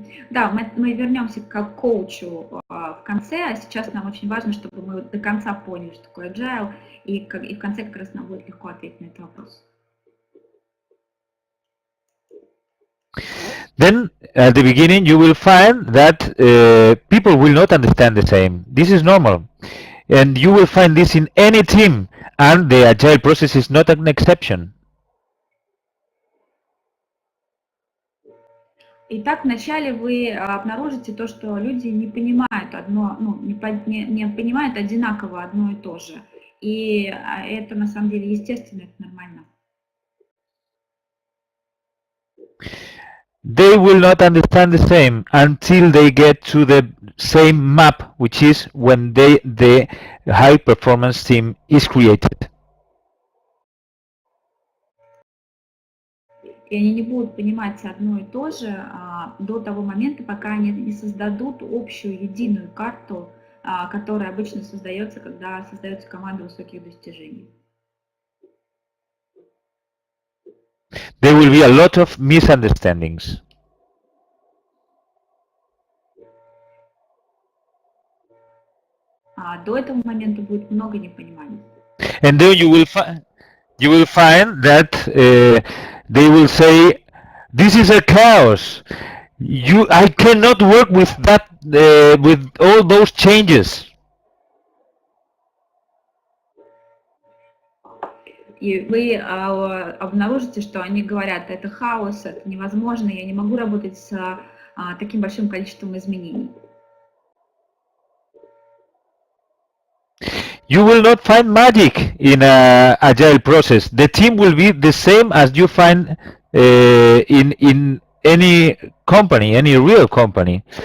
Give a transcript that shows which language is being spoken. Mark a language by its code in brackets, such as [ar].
[ru] Да, мы вернемся к коучу в конце, а сейчас нам очень важно, чтобы мы до конца поняли, что такое Agile, и в конце как раз нам будет легко ответить на этот вопрос. [en] Then at the beginning you will find that people will not understand the same. This is normal, and you will find this in any team, and the Agile process is not an exception. [ru] Итак, вначале вы обнаружите то, что люди не понимают не понимают одинаково одно и то же. И это на самом деле естественно, это нормально. [en] They will not understand the same until they get to the same map, which is when the high performance team is created. [ru] И они не будут понимать одно и то же до того момента, пока они не создадут общую единую карту который обычно создается, когда создается команда высоких достижений. [en] There will be a lot of misunderstandings. [ru] До этого момента будет много непониманий. [en] And then you will find that they will say, "This is a chaos. I cannot work with that, with all those changes." [ru] И вы обнаружите, что они говорят, это хаос, это невозможно, я не могу работать с таким большим количеством изменений. [en] You will not find magic in an agile process. The team will be the same as you find in any company, any real company.